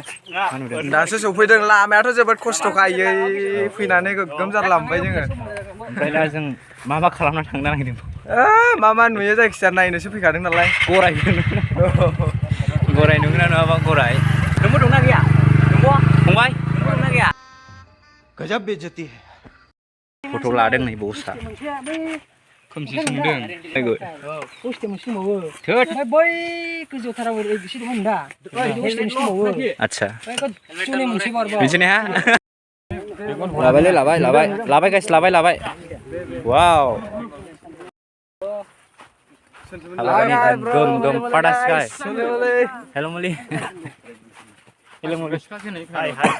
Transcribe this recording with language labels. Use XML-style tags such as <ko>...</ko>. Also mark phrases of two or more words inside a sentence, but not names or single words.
<brx>दासो सफैदों लामायाथ' जोबोद खस्थ'खायै फैनानै गोग्गोम जारलामबाय जोङो ओमफ्राय दा जों मा खालामना थांनो नागिरदों मा नुयो जायखिजाया नायनोसो फैखादों नालाय गराय गराय नुगोना नुवाबा गराय नोंबो दंना गैया नोंबो फंबाय दंना गैया</brx> <hi>गजब बेइज्जती है</hi> <brx>फट' लादों नै बसा खोमसिसो नुदों पस्टे मोनसे दंबावो थोद ओमफ्राय बै गोजौथाराव एसे दंमोन दा पस्टे मोनसे दंबावो आच्छा गोजौनि मोनसे बारबाव बिदिनो हा लाबायलै लाबाय गाइस लाबाय वाव गम पाड़ा स्काई हेलो मुली हाय</brx>